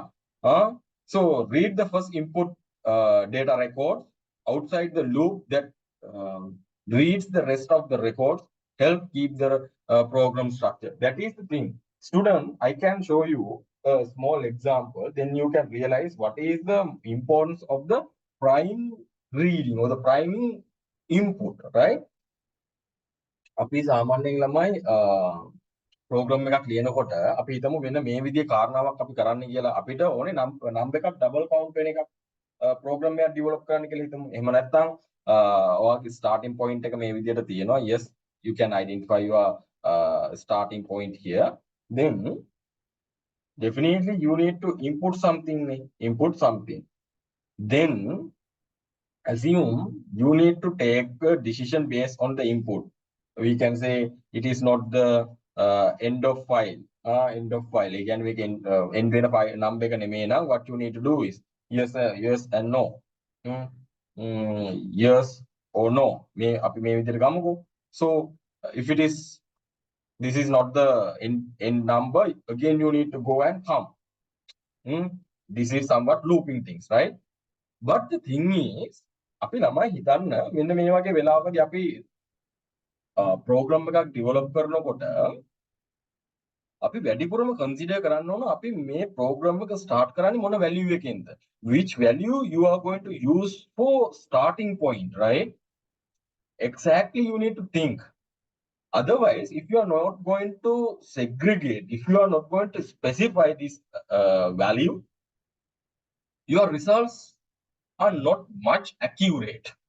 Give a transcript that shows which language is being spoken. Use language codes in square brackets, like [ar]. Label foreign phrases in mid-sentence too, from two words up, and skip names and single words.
[en] So read the first input data record outside the loop that reads the rest of the records, help keep the program structure. That is the thing. Student, I can show you a small example, then you can realize what is the importance of the prime reading or the priming input, right? [si] අපි සාමාන්‍යයෙන් ළමයි ප්‍රෝග්‍රෑම් එකක් ලියනකොට අපි හිතමු වෙන මේ විදිහේ කාරණාවක් අපි කරන්න කියලා අපිට ඕනේ නම් එකක් [en] double count [si] වෙන එකක් ප්‍රෝග්‍රෑම් එකක් ඩෙවලොප් කරන්න කියලා හිතමු. එහෙම නැත්නම් ඔයාගේ [en] starting point [si] එක මේ විදිහට තියෙනවා. [en] Yes, you can identify your starting point here. Then definitely you need to input something. Then assume you need to take a decision based on the input. We can say it is not the end of file. End of file. Again, we can end වෙන file number [si] එක නෙමෙයි නම් [en] what you need to do is yes and no. Yes or no. [si] මේ අපි මේ විදිහට ගමුකෝ. [en] So if it is this is not the end number, again you need to go and come. This is somewhat looping things, right? But the thing is [si] අපි ළමයි හිතන්න මෙන්න මේ වගේ වෙලාවකදී අපි ප්‍රෝග්‍රෑම් එකක් ඩෙවලොප් කරනකොට අපි වැඩිපුරම කන්සිඩර් කරන්න ඕන අපි මේ ප්‍රෝග්‍රෑම් එක ස්ටාර්ට් කරන්නේ මොන වැලියු එකෙන්ද, [en] which value you are going to use for starting point, right? Exactly, you need to think. Otherwise, if you are not going to segregate, if you are not going to specify this value, your results are not much accurate.